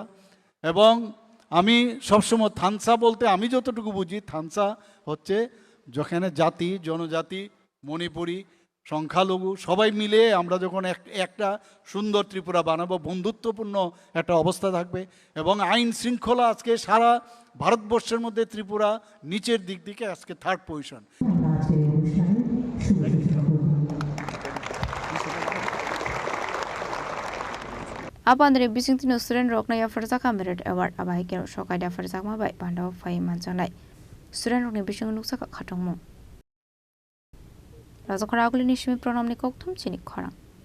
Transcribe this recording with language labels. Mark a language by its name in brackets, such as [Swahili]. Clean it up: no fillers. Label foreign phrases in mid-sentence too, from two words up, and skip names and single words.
[Bangla] এবং আমি সবসময় থানসা বলতে আমি যতটুকু বুঝি, থানসা হচ্ছে যেখানে জাতি, জনজাতি, মণিপুরি, সংখ্যালঘু সবাই মিলে আমরা যখন একটা সুন্দর ত্রিপুরা বানাবো, বন্ধুত্বপূর্ণ একটা অবস্থা থাকবে এবং আইন শৃঙ্খলা আজকে সারা ভারতবর্ষের মধ্যে ত্রিপুরা নিচের দিক থেকে আজকে 3rd পজিশন। [Kok Borok] Abandre bisingtino student rokna ya farzaka merit award abai kero shokai da farzakma bai bandao fai manjanai student rokni bising nuksa ka khatongmo Razakara aguli nishmi pronamni kokthum chinik khorang